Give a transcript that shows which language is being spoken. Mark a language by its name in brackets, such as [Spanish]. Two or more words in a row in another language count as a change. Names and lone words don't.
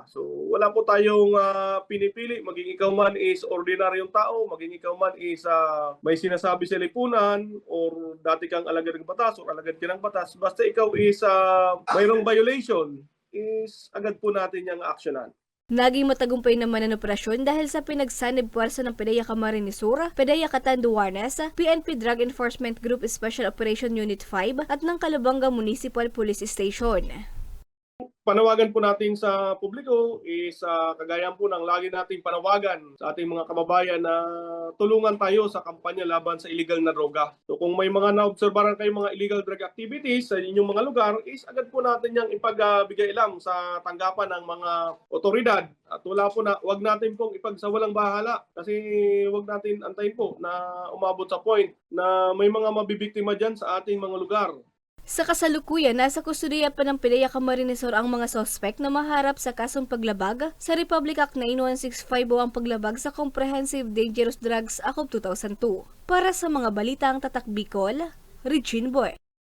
[Filipino] So wala po tayong pinipili, maging ikaw man is ordinaryong tao, maging ikaw man is may sinasabi sa lipunan or dati kang alagad ng batas or alagad ka ng batas, basta ikaw is mayroong violation, is agad po natin yung aksyonan. Naging matagumpay naman ang operasyon dahil sa pinagsanib puwersa ng PDEA Camarines Sur, PDEA Catanduanes, PNP Drug Enforcement Group Special Operation Unit 5 at ng Calabanga Municipal Police Station. Panawagan po natin sa publiko is kagaya po ng lagi nating panawagan sa ating mga kababayan na tulungan tayo sa kampanya laban sa illegal na droga. So kung may mga naobserbahan kayong mga [English] illegal drug activities [Filipino] sa inyong mga lugar, is agad po natin yang ipagbigay lang sa tanggapan ng mga otoridad. At wag natin pong ipagsawalang bahala kasi wag natin antayin po na umabot sa point na may mga mabibiktima dyan sa ating mga lugar. Sa kasalukuyan, nasa kustudiya pa ng PDEA Camarines Sur ang mga sospek na maharap sa kasong paglabag sa Republic Act 9165 o ang paglabag sa Comprehensive Dangerous Drugs Act of 2002. Para sa mga balitang Tatak Bicol, Regine Boy.